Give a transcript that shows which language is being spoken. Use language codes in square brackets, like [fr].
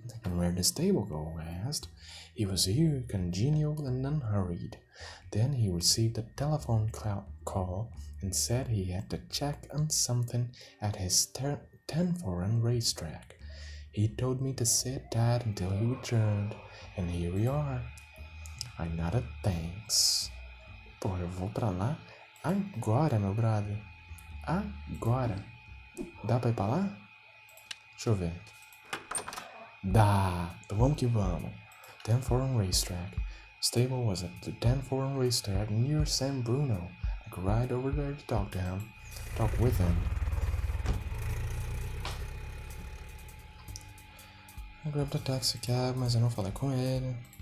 [en] And where did Stable go? I asked. He was here, congenial and unhurried. Then he received a telephone call and said he had to check on something at his 10 foreign racetrack. He told me to sit tight until he returned, and here we are. I nodded thanks. [pt] Pô, eu vou pra lá agora, meu brother. Agora. Dá pra ir pra lá? Deixa eu ver. Dá! Então vamos que vamos. [en] 10 Foreign Racetrack. Stable was at the 10 Foreign Racetrack near San Bruno. I could ride over there to talk with him. I grabbed a taxi cab, [pt] mas eu não falei com ele.